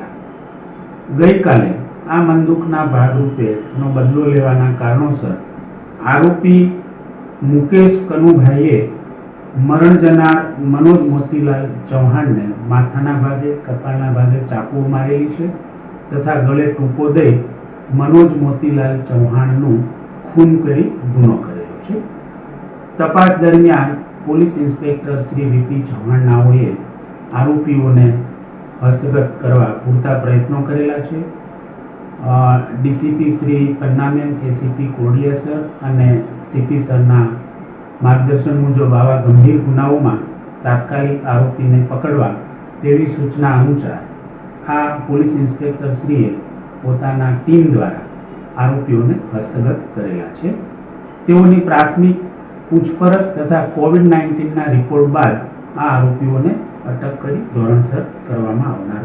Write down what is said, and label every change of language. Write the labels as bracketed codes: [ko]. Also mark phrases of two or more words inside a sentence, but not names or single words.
[gu] ગઈ કાલે આ મનદુખના ભાગરૂપે નો બદલો લેવાના કારણોસર આરોપી મુકેશ કનુભાઈએ મરણ જનાર મનોજ મોતીલાલ ચૌહાન ને માથાના ભાગે, કપાળના ભાગે ચાકૂ મારેલી છે તથા ગળે ટૂંપો દઈ મનોજ મોતીલાલ ચૌહાનનુ ખૂન કરી ગુનો કરેલો છે। તપાસ દરમિયાન પોલીસ ઇન્સ્પેક્ટર શ્રી VP ચૌહાન નાઓએ આરોપીઓને હસ્તગત કરવા પૂરતા પ્રયત્નો કરેલા છે। DCP શ્રી પન્નામેન, ACP કોડિયા સર અને CP સરના માર્ગદર્શન મુજબ આવા ગંભીર ગુનાઓમાં તાત્કાલિક આરોપીને પકડવા તેવી સૂચના અનુસાર આ પોલીસ ઇન્સ્પેક્ટર શ્રીએ પોતાના ટીમ દ્વારા આરોપીઓને હસ્તગત કરેલા છે। તેઓની પ્રાથમિક પૂછપરછ તથા કોવિડ-19 ના રિપોર્ટ બાદ આ આરોપીઓને અટક કરી ધોરણસર કરવામાં આવનાર।